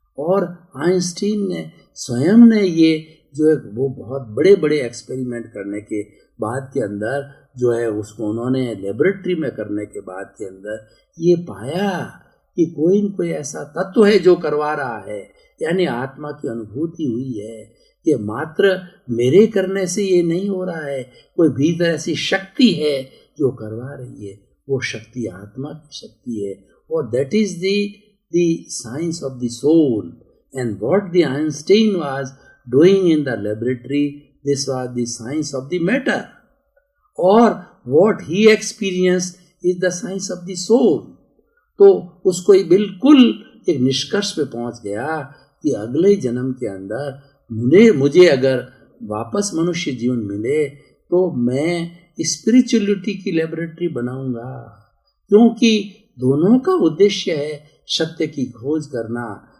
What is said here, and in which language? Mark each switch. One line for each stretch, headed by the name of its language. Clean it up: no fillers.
Hindi: और आइंस्टीन ने स्वयं ने ये जो है वो बहुत बड़े बड़े एक्सपेरिमेंट करने के बाद के अंदर जो है उसको उन्होंने लेबोरेटरी में करने के बाद के अंदर ये पाया कि कोई न कोई ऐसा तत्व है जो करवा रहा है। यानी आत्मा की अनुभूति हुई है कि मात्र मेरे करने से ये नहीं हो रहा है, कोई भीतर ऐसी शक्ति है जो करवा रही है। वो शक्ति आत्मा की शक्ति है और
English: That is the science of the soul. And what the Einstein was doing in the laboratory, this was the science of the matter. Or what he experienced is the science of the soul.
Hindi: तो उसको बिल्कुल एक निष्कर्ष पे पहुंच गया कि अगले जन्म के अंदर मुझे अगर वापस मनुष्य जीवन मिले तो मैं स्पिरिचुअलिटी की लेबोरेटरी बनाऊंगा, क्योंकि दोनों का उद्देश्य है सत्य की खोज करना।